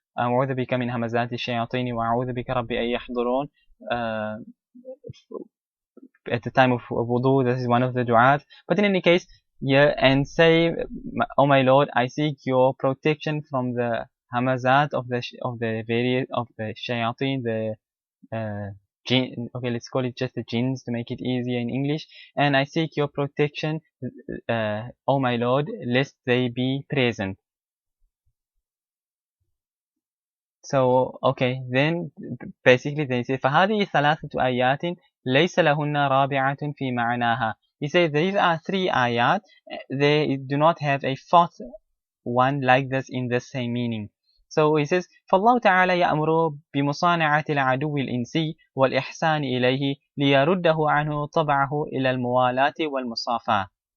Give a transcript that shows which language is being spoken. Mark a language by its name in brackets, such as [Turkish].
[Arabic] أعوذ بك من همزات الشياطين وأعوذ بك ربي أن يحضرون. [English] At the time of wudu, this is one of the du'at. But in any case, yeah, and say, oh my Lord, I seek your protection from the hamazat of the various of the shayateen, the jinn. Okay, let's call it just the jinns to make it easier in English. And I seek your protection, oh my Lord, lest they be present. So, okay, then basically they say [Arabic] فهذه ثلاثة آيات ليس لهن رابعة في معناها. [English] He says these are 3 ayat, they do not have a 4th one like this in the same meaning. So he says [Arabic] فالله تعالى يأمر بمصانعة العدو الإنسي والإحسان إليه ليرده عنه طبعه إلى الموالاة والمصافاة.